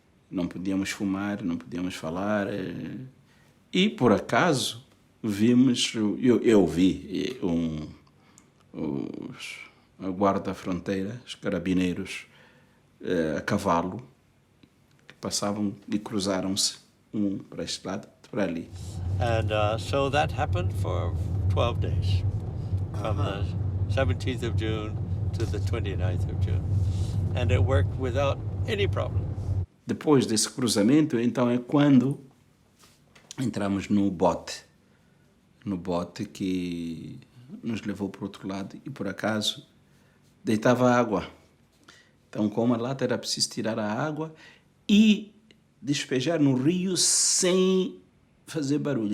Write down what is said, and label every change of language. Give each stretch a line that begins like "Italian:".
Portuguese: Não podíamos fumar, não podíamos falar, e por acaso vimos, eu vi a guarda-fronteira, os carabineiros a cavalo, que passavam e cruzaram-se para este lado, para ali.
English: And so that happened for 12 days, from the 17th of June to the 29th of June. And it worked without any problem.
Portuguese: Depois desse cruzamento, então é quando entramos no bote que nos levou para o outro lado e, por acaso, deitava água. Então, com uma lata era preciso tirar a água e despejar no rio sem fazer barulho.